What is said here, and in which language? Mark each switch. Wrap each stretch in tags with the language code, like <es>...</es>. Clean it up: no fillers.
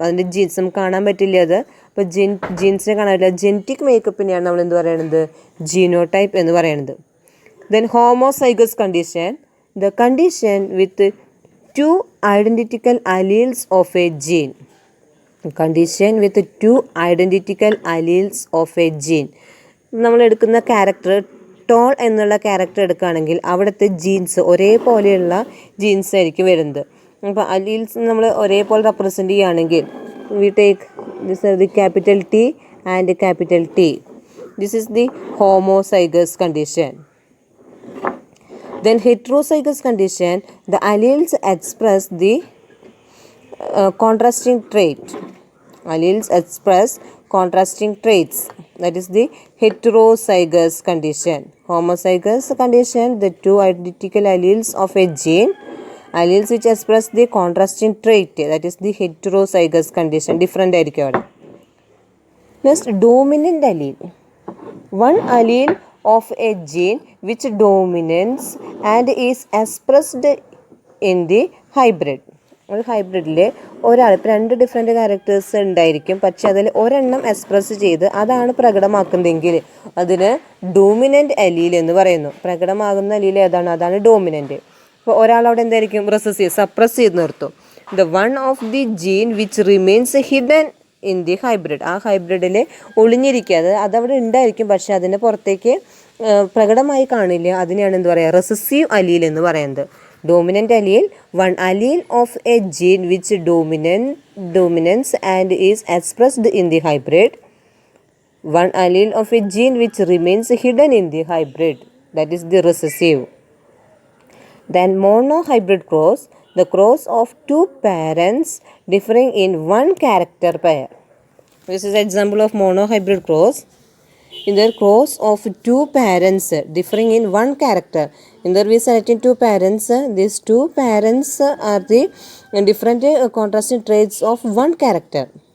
<ml>അതിൻ്റെ ജീൻസ് നമുക്ക് കാണാൻ പറ്റില്ല. അത് അപ്പോൾ ജീൻസിനെ കാണാൻ പറ്റില്ല. ജെനറ്റിക് മേക്കപ്പിനെയാണ് നമ്മൾ എന്ത് പറയുന്നത്, ജീനോടൈപ്പ് എന്ന് പറയുന്നത്.</ml> <en>Then homozygous condition, the condition with 2 identical alleles of a gene. കണ്ടീഷൻ വിത്ത് 2 identical alleles of a gene.</en> <ml>നമ്മൾ എടുക്കുന്ന ക്യാരക്ടർ ടോൾ എന്നുള്ള ക്യാരക്ടർ എടുക്കുകയാണെങ്കിൽ അവിടുത്തെ ജീൻസ് ഒരേപോലെയുള്ള ജീൻസ് ആയിരിക്കും വരുന്നത്. അപ്പോൾ അലീൽസ് നമ്മൾ ഒരേപോലെ റെപ്രസെൻറ്റ് ചെയ്യുകയാണെങ്കിൽ</ml> <en>We take this are the capital T and capital T. This is the homozygous condition. Then heterozygous condition, the alleles express the contrasting trait. Alleles express contrasting traits. That is the heterozygous condition. Homozygous condition, the 2 identical alleles of a gene, alleles which express the contrasting trait. That is the heterozygous condition.</en> <ml>Different ആയിരിക്കും അവിടെ.</ml> <en>Next, dominant allele. One allele of a gene which dominates and is expressed in the hybrid.</en> <ml>ഒരു ഹൈബ്രിഡിൽ ഒരാൾ ഇപ്പോൾ 2 different characters ഉണ്ടായിരിക്കും, പക്ഷെ അതിൽ ഒരെണ്ണം express ചെയ്ത് അതാണ് പ്രകടമാക്കുന്നതെങ്കിൽ അതിന് ഡോമിനൻ്റ് അലീൽ എന്ന് പറയുന്നു. പ്രകടമാകുന്ന അലീൽ ഏതാണ്, അതാണ് ഡോമിനൻ്റ്. അപ്പോൾ ഒരാളവിടെ എന്തായിരിക്കും, റെസസീവ്, സപ്രസ് ചെയ്ത് നിർത്തും.</ml> <en>The one of the gene which remains hidden in the hybrid.</en> <ml>ആ ഹൈബ്രിഡിൽ ഒളിഞ്ഞിരിക്കുക, അതവിടെ ഉണ്ടായിരിക്കും പക്ഷെ അതിന് പുറത്തേക്ക് പ്രകടമായി കാണില്ല. അതിനെയാണ് എന്ത് പറയുക, റെസസീവ് അലീൽ എന്ന് പറയുന്നത്.</ml> <en>Dominant allele, one allele of a gene which dominance and is expressed in the hybrid. One allele of a gene which remains hidden in the hybrid, that is the recessive. Then monohybrid cross, the cross of 2 parents differing in 1 character pair. This is example of monohybrid cross. In the cross of 2 parents differing in 1 character. In the we selecting 2 parents. These 2 parents are the different contrasting traits of 1 character.</en>